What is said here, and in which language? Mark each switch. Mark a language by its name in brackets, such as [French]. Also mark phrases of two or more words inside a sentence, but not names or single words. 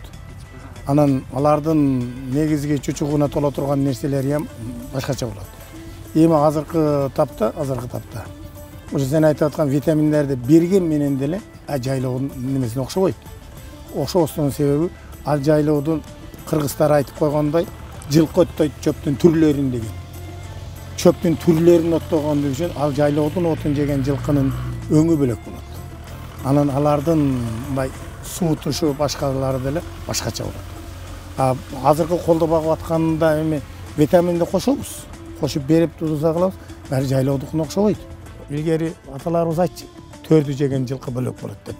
[Kyrgyz] Анан алардын негизги чучугуна толо турган нерселери ham башкача болот. Эми азыркы тапта ошо сен айтып аткан витаминдерди берген менен деле жайлоонун немесине окшобойт. Окшобостун себеби ал жайлоодун кыргыздар айтып койгондой жылкы оттойт чөптүн түрлөрүн деген. Чөптүн түрлөрүн оттогондук үчүн ал жайлоонун отун жеген жылкынын өңү бөлөк болот. Анан алардын мындай суу тушу башкалары деле башкача болот. Азыркы колдо багып атканда эми витаминди кошобуз. Кошуп берип турса кылабыз, баары жайлоодукуна окшобойт. Илгери аталарыбыз айтчу, төрдү жеген жылкы бөлөк болот деп.